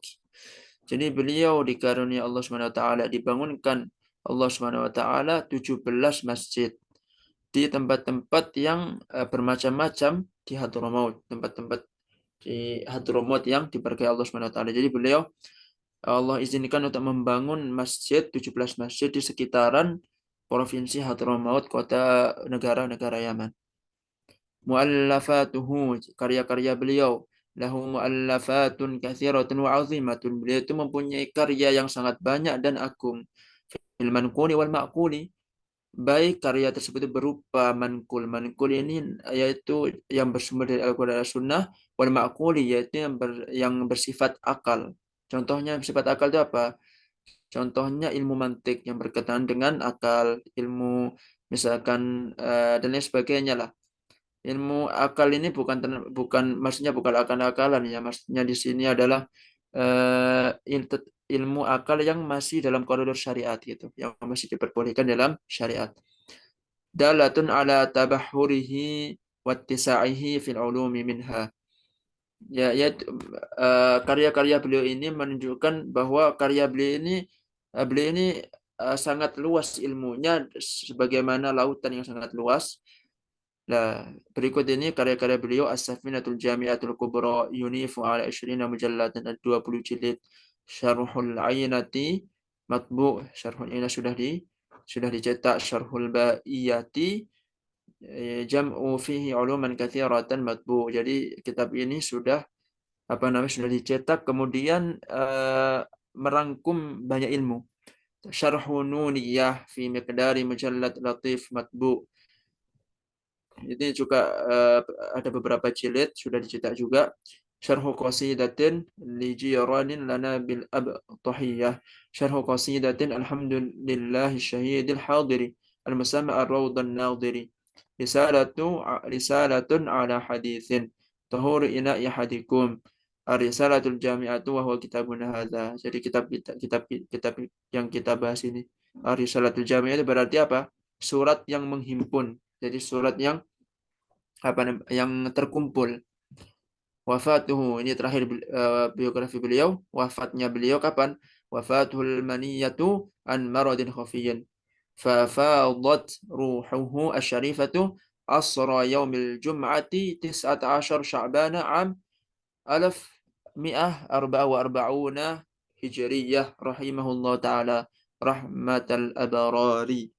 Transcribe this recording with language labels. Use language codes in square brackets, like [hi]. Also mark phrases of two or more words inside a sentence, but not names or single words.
[id] Jadi beliau dikarunia [ar] الله سبحانه وتعالى [id] dibangunkan [ar] الله سبحانه وتعالى [id] 17 masjid di tempat-tempat yang bermacam-macam di Hadramaut, tempat-tempat di Hadramaut yang diberkahi [ar] الله سبحانه وتعالى. [id] Jadi beliau Allah izinkan untuk membangun masjid 17 masjid di sekitaran provinsi Hadramaut, kota negara-negara Yaman. [ar] مؤلفاته, [id] karya-karya beliau, [ar] له مؤلفات كثيرة وعظيمة. [id] Beliau itu mempunyai karya yang sangat banyak dan agung. [ar] في المنقول والمعقول, [id] baik karya tersebut berupa manqul. Manqul ini yaitu yang bersumber dari Al-Quran dan Sunnah, [ar] والمعقول [id] yaitu yang bersifat akal. Contohnya bersifat akal itu apa? Contohnya ilmu mantik yang berkaitan dengan akal, ilmu misalkan dan lain sebagainya lah. Ilmu akal ini bukan maksudnya bukan akal-akalan ya, maksudnya di sini adalah eh, ilmu akal yang masih dalam koridor syariat gitu, yang masih diperbolehkan dalam syariat. [ar] دالة على تبحره واتساعه في العلوم منها. [id] Ya, karya-karya beliau ini menunjukkan bahwa karya beliau ini sangat luas ilmunya sebagaimana lautan yang sangat luas. Nah, berikut ini karya-karya beliau As-Safinatul Jami'atul Kubra [ar] ينيف على 20 مجلدا [id] 20 jilid. [ar] شرح العينية مطبوع', Syarhul Ainati [id] sudah dicetak. [ar] شرح البائية جمع فيه علوما كثيرة مطبوع'. [id] Jadi kitab ini sudah sudah dicetak kemudian merangkum banyak ilmu. [ar] شرح النونية في مقدار مجلد لطيف مطبوع'. [id] Ini juga ada beberapa jilid sudah dicetak juga. [ar] شرح قصيدة لي جيران لنا بالأبطحية. شرح قصيدة الحمد لله شاهد الحاضر المسمى الروض النضير. رسالة على حديث طهور إن هاديكم. الرسالة الجامعة وهو كتابنا هذا. [id] Jadi kitab yang kita bahas ini. Ar-risalatul jami'ah itu berarti apa? Surat yang menghimpun. Jadi surat yang terkumpul. Wafatuhu, ini terakhir biografi beliau. Wafatnya beliau kapan? [ar] وافته المنية عن مرض خفي. ففاضت روحه الشريفة عصر يوم الجمعة 19 شعبان عام 1144 هجرية رحمه الله تعالى رحمة الأبرار.